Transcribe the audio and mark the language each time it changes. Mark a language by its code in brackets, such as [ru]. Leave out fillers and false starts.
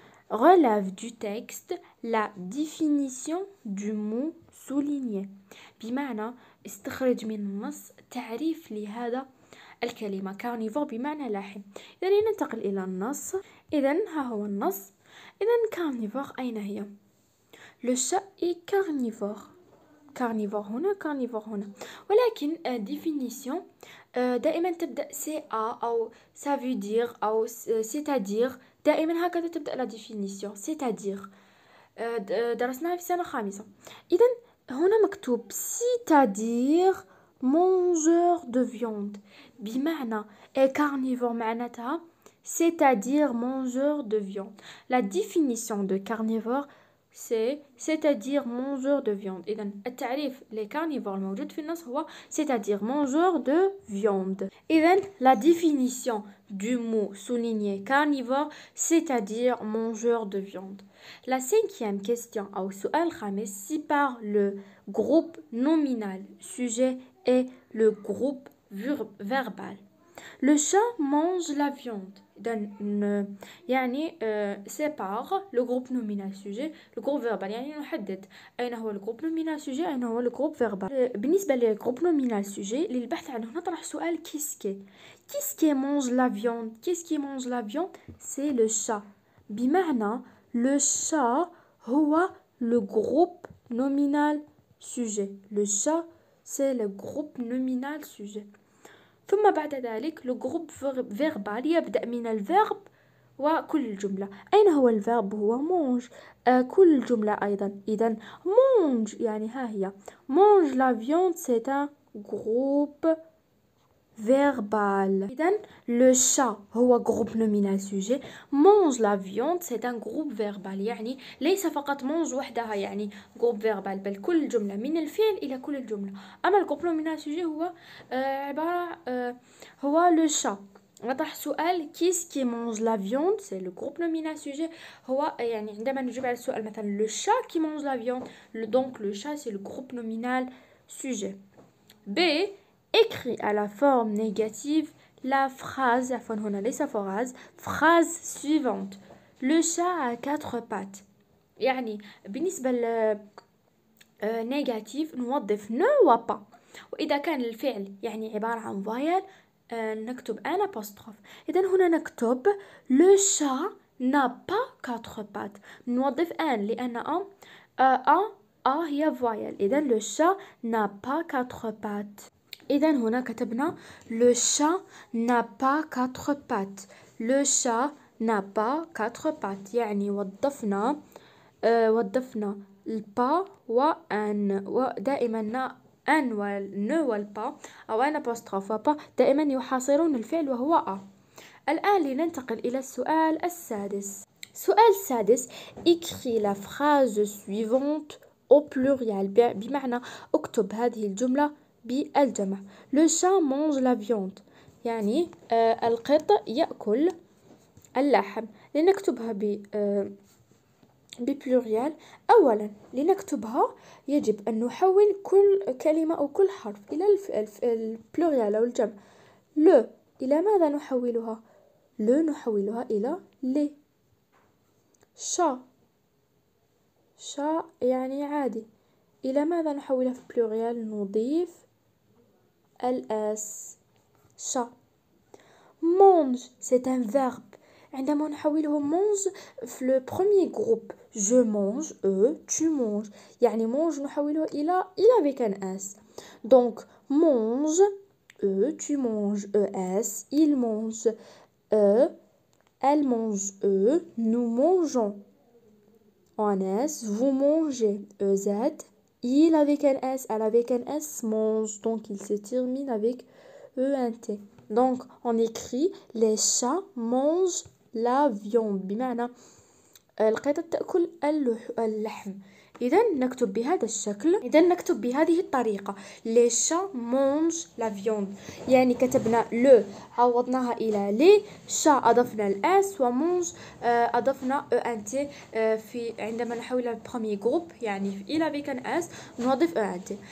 [fr] relève du texte la définition du mot souligné [ar] بمعنى استخرج من النص تعريف لهذا الكلمة [fr] carnivore بمعنى لاحم. [ar] إذن ننتقل إلى النص. إذن ها هو النص. [fr] إذن carnivore [ar] أين هي؟ [fr] le chat est carnivore. [ar] carnivore هنا carnivore هنا ولكن définition دائما تبدأ CA أو [fr] ça veut dire [ar] أو c'est-à-dire دائما هكذا تبدأ la définition c'est-à-dire درسناها في سنة خامسة. إذن هنا مكتوب [fr] c'est-à-dire mangeur de viande بمعنى carnivore معناتها c'est-à-dire mangeur de viande. la définition de carnivore c'est-à-dire mangeur de viande. [ar] إذن التعريف للكارنيفور الموجود في النص هو [fr] c'est-à-dire mangeur de viande. إذن la définition du mot souligné carnivore c'est-à-dire mangeur de viande. la cinquième question [ar] أو السؤال الخامس [fr] sépare le groupe nominal sujet et le groupe verbal. le chat mange la viande. يعني sépare le groupe nominal sujet le groupe verbal [ar] يعني نحدد أين هو الجروب [fr] nominal sujet أين هو الجروب verbal. [ar] بالنسبة للجروب [fr] nominal sujet [ar] للبحث عنه نطرح سؤال [fr] qu'est-ce qui mange la viande. qu'est-ce qui mange la viande c'est le chat بمعنى le chat هو le groupe nominal sujet. le chat c'est le groupe nominal sujet. [ar] ثم بعد ذلك [fr] le groupe verbal [ar] يبدأ من الفيرب وكل الجملة. أين هو الفيرب؟ هو mange. كل الجملة أيضا. [fr] إذن mange [ar] يعني ها هي [fr] mange la viande c'est un groupe verbal. إذن le chat هو groupe nominal sujet. mange la viande c'est un groupe verbal [ar] يعني ليس فقط mange وحدها يعني groupe verbal بل كل الجملة من الفعل إلى كل الجملة. أما الجروب nominal sujet هو عبارة هو le chat. وضح سؤال كيس كي [fr] mange la viande c'est le groupe nominal sujet. [ar] هو يعني عندما نجيب على السؤال مثلا [fr] le chat qui mange la viande donc le chat c'est le groupe nominal sujet. B. Écrit à la forme négative la phrase [ar] عفوا هنا ليس [fr] phrase suivante. Le chat a 4 pattes. [ar] يعني بالنسبة نيجاتيف نوظف ne و pas. وإذا كان الفعل يعني عبارة عن voyelle نكتب un apostrophe. إذن هنا نكتب [fr] le chat n'a pas 4 pattes. [ar] نوظف un لأن a هي voyelle. [fr] إذن le chat n'a pas 4 pattes. [ar] إذن هنا كتبنا [fr] le chat n'a pas 4 pattes. le chat n'a pas 4 pattes [ar] يعني وظفنا البا وان ودائما ان والنو والبا او ان apostrophe وبا دائما يحاصرون الفعل وهو ا. الآن لننتقل إلى السؤال السادس. السؤال السادس [fr] écris la phrase suivante au pluriel [ar] بمعنى اكتب هذه الجملة بالجمع. [fr] le chat mange la viande [ar] يعني القط يأكل اللحم. لنكتبها ببلوريال. أولا لنكتبها يجب أن نحول كل كلمة أو كل حرف إلى البلوريال أو الجمع. le إلى ماذا نحولها؟ le نحولها إلى لي. chat يعني عادي إلى ماذا نحولها في بلوريال؟ نضيف الاس chat. [fr] mange c'est un verbe. [ar] عندما نحوله mange في le premier groupe [fr] je mange tu manges [ar] يعني mange نحوله إلى avec un s. [fr] donc mange tu manges es il mange elle mange nous mangeons en s vous mangez ez il avec un s elle avec un s mange donc il se termine avec ent. donc on écrit les chats mangent la viande [ar] بمعنى القطط تأكل اللحم. إذا نكتب بهذا الشكل. إذا نكتب بهذه الطريقة [fr] les chats mangent la viande [ar] يعني كتبنا le عوضناها إلى لي chat أضفنا الاس ومونج أضفنا ent في عندما نحولها البروميي جروب يعني إلى avec un s نضيف ent.